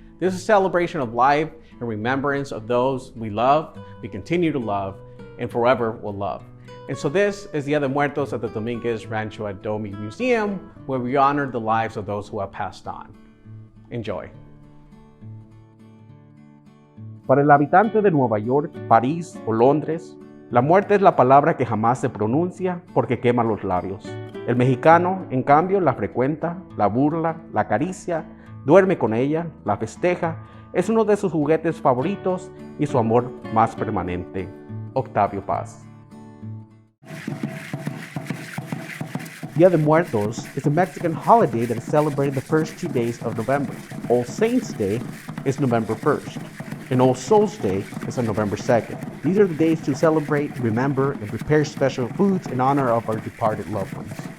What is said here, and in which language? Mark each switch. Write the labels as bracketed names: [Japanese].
[English] This is a celebration of life and remembrance of those we love, we continue to love, and forever will love. And so this is the Dia de Muertos at the Dominguez Rancho Adobe Museum, where we honor the lives of those who have passed on. Enjoy. [Spanish] Para el habitante de Nueva York, París o Londres, la muerte es la palabra que jamás se pronuncia porque quema los labios. El mexicano, en cambio, la frecuenta, la burla, la acaricia, duerme con ella, la festeja, es uno de sus juguetes favoritos y su amor más permanente. Octavio Paz. [English] Dia de Muertos is a Mexican holiday that is celebrated the first 2 days of November. All Saints' Day is November 1st, and All Souls' Day is on November 2nd. These are the days to celebrate, remember, and prepare special foods in honor of our departed loved ones.